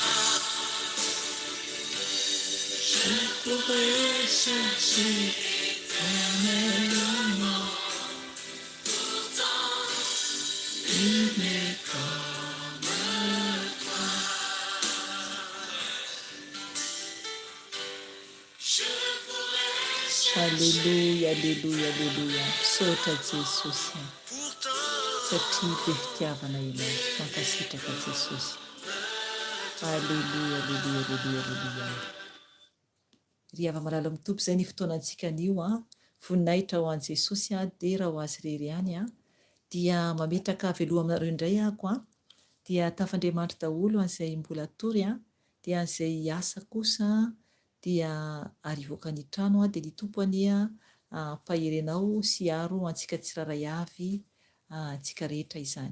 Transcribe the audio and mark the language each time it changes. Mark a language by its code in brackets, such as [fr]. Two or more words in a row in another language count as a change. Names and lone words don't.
[fr] Je pourrais chercher éternellement, pourtant nul n'est comme toi. Je pourrais chercher [la] Alleluia, alleluia, alleluia. [mg] Misaotra Jesosy. Satria be fitiavana ianao, mankasitraka Jesosy. [la] Alleluia, alleluia, alleluia, alleluia. [mg] Ry ava-malala amin'ny tompo izay ny fotoanantsika anio voninahitra ho an'i Jesosy dia raha ho azy irery ihany dia mametraka veloha aminareo indray ahako dia tafandriamanitra daholo an'izay mbola tory dia an'izay asa kosa dia arivoaka ny trano dia ny tompony pahirenao sy aro antsika tsiraray avy antsika rehetra izany.